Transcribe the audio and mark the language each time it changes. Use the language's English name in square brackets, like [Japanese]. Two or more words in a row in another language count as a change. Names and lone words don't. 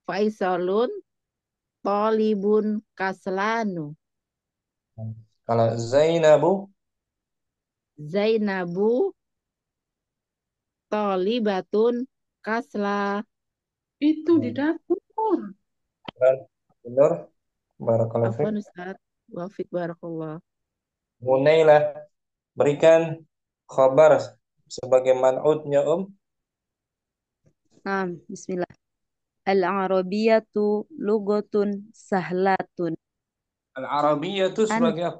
[Arabic] فيصل طالب كسلان. [Indonesian] Kalau Zainabu, [Arabic] زينب طالبة كسلى. [Indonesian] Itu di dapur. benar. [Arabic] بارك الله فيك. عفوا أستاذ. وفيك بارك الله. [Indonesian] Munailah, berikan khabar sebagai man'utnya Nah, bismillah. [Arabic] العربية لغة سهلة. [Indonesian] Al-Arabiyah itu sebagai apa?